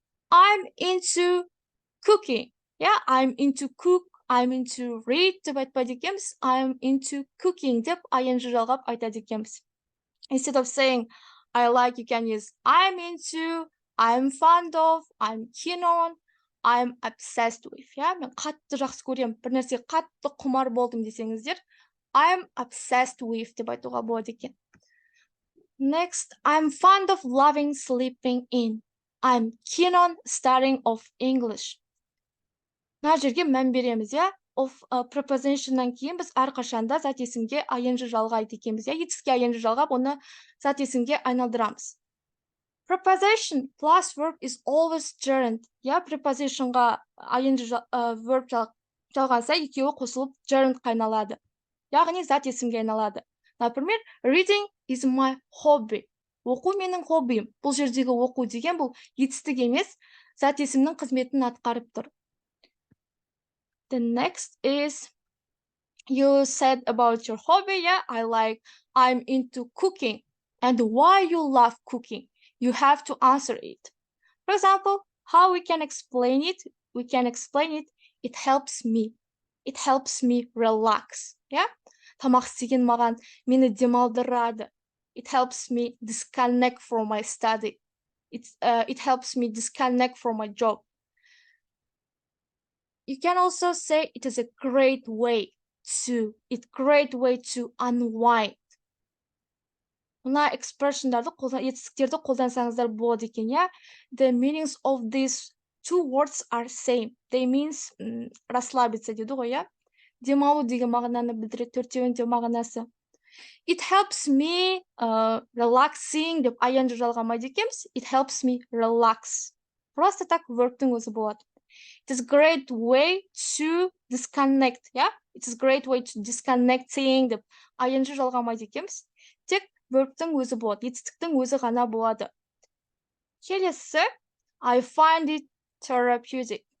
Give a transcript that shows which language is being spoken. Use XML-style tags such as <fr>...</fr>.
<en>I'm into cooking. Yeah, I'm into cook. I'm into read</en> <kk>деп айтпайды екенбіз.</kk> <en>I'm into cooking</en> <kk>деп ing жалғап айтады екенбіз.</kk> <en>Instead of saying I like, you can use I'm into, I'm fond of, I'm keen on, I'm obsessed with.</en> <kk>Yeah, мен қатты жақсы көремін, бір нәрсе қатты құмар болдым десеңіздер,</kk> <en>I'm obsessed with</en> <kk>деп айтуға болады екен.</kk> <en>Next, I'm fond of loving sleeping in. I'm keen on studying of English.</en> <kk>Мына жерге мән береміз, иә? Of prepositionнан кейін біз әрқашанда зат есімге ing жалғайды екенбіз, иә? Етістікке ing жалғап, оны зат есімге айналдырамыз.</kk> <en>Preposition plus verb is always gerund. Yeah, prepositionға ing verb</en> <kk>жалғанса, екеуі қосылып gerund айналады. Яғни зат есімге айналады.</kk> <ru>Например,</ru> <en>reading is my hobby.</en> <kk>Оқу менің хоббиім. Бұл жердегі оқу деген бұл етістік емес, зат есімнің қызметін атқарып тұр.</kk> <en>The next is, you said about your hobby, yeah, I'm into cooking. And why you love cooking? You have to answer it. For example, how we can explain it? We can explain it, it helps me. It helps me relax, yeah?</en> <kk>Тамақ істеген маған мені демалдырады.</kk> <en>It helps me disconnect from my study. It helps me disconnect from my job. You can also say it is a great way to unwind.</en> <kk>Мына expression'дарды етістіктерді қолдансаңыздар болады екен, иә?</kk> <en>The meanings of these two words are same. They means</en> <ru>расслабиться</ru> <kk>дейді ғой, иә? Демалу деген мағынаны білдіреді, төртеуінің де мағынасы.</kk> <en>It helps me relaxing</en> <kk>деп ing жалғамайды екенбіз.</kk> <en>It helps me relax.</en> <ru>Просто так</ru> <kk>verbтің өзі болады.</kk> <en>It is a great way to disconnect, yeah? It is a great way to disconnecting</en> <kk>деп ing жалғамайды екенбіз. Тек verbтің өзі болады, етістіктің өзі ғана болады. Келесі,</kk> <en>I find it therapeutic.</en>